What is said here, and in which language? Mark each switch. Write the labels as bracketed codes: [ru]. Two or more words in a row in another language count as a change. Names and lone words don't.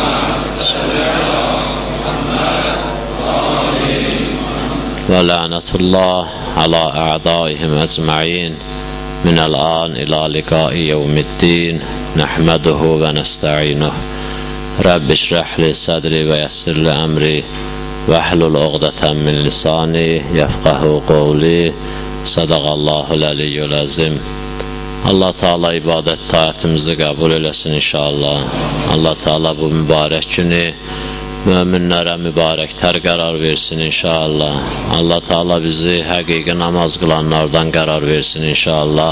[ar] ولعنة الله على أعدائهم أجمعين. من الآن إلى لقاء يوم الدين. نحمده ونستعينه. رب اشرح لي صدري ويسر لي أمري. واحلل عقدة من لساني. يفقهوا قولي. صدق الله العلي العظيم. [az] Allah Teala ibadət taatimizi qəbul eləsin inşallah. Allah Teala bu mübarək günü möminlərə mübarəklər qərar versin inşallah. Allah Teala bizi həqiqi namaz qılanlardan qərar versin inşallah.